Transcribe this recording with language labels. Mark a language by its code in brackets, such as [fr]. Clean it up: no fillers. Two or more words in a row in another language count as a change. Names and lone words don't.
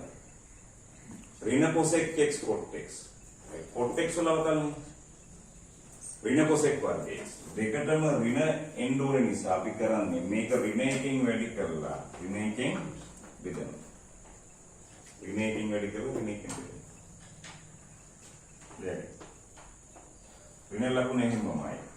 [si] ඍණ cosec x cot x. cot x වල අවකලනේ ඍණ cosec වර්ග x. දෙකටම ඍණ එන්න ඕන නිසා අපි කරන්නේ මේක ඍණ එකකින් වැඩි කරලා ඍණ එකකින් බෙදනවා. ඍණ එකකින් වැඩි කරලා ඍණ එකකින් බෙදනවා. දැන් ඍණ ලකුණ එහෙමමයි.